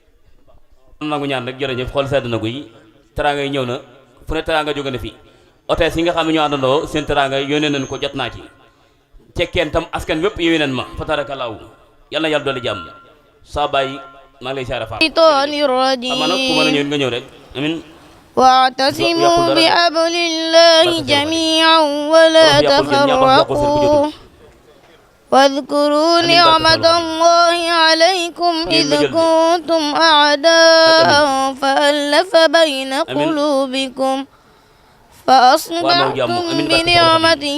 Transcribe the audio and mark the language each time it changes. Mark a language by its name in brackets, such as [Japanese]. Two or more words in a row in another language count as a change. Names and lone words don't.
[Wolof] am nangu ñaan rek jërëjëf xool sedd na ko yi teraanga yi ñëw na fu ne teraanga jóge na fi hôtesse yi nga xam ne ñoo àndandoo seen teraanga yónnee nañ ko jot naa ci Cekkeen tam askan wépp yónnee nañ ma [Arabic] فتبارك الله [Wolof] yàlla na yàlla dolli jàmm saa bàyyi maa ngi lay siyaare fa ama nag ku mën a ñëw nga ñëw rek amin [Arabic] واعتصموا بحبل الله جميعا ولا تفرقوا واذكروا نعمة الله عليكم إذ كنتم أعداء فألف بين قلوبكم فأصبحتم بنعمته